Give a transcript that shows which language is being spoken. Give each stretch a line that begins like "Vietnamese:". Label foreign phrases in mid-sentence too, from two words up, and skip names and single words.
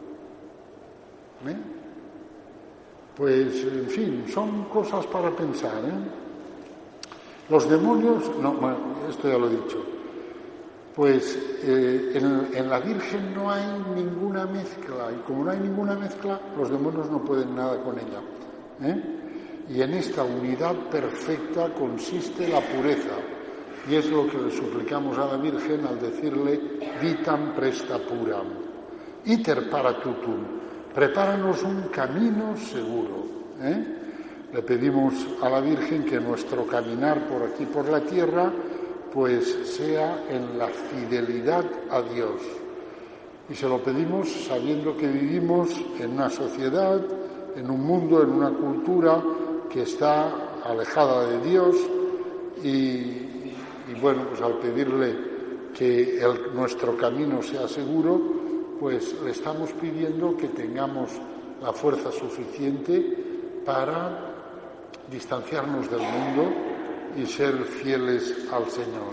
Spanish: Pues, en fin, son cosas para pensar, Los demonios, esto ya lo he dicho, pues en la Virgen no hay ninguna mezcla, y como no hay ninguna mezcla, los demonios no pueden nada con ella. Y en esta unidad perfecta consiste la pureza. Y es lo que le suplicamos a la Virgen al decirle
Latin: vitam presta puram, iter paratutum,
Spanish: prepáranos un camino seguro. Le pedimos a la Virgen que nuestro caminar por aquí, por la tierra, pues sea en la fidelidad a Dios. Y se lo pedimos sabiendo que vivimos en una sociedad, en un mundo, en una cultura que está alejada de Dios y bueno, pues al pedirle que nuestro camino sea seguro, pues le estamos pidiendo que tengamos la fuerza suficiente para distanciarnos del mundo y ser fieles al Señor.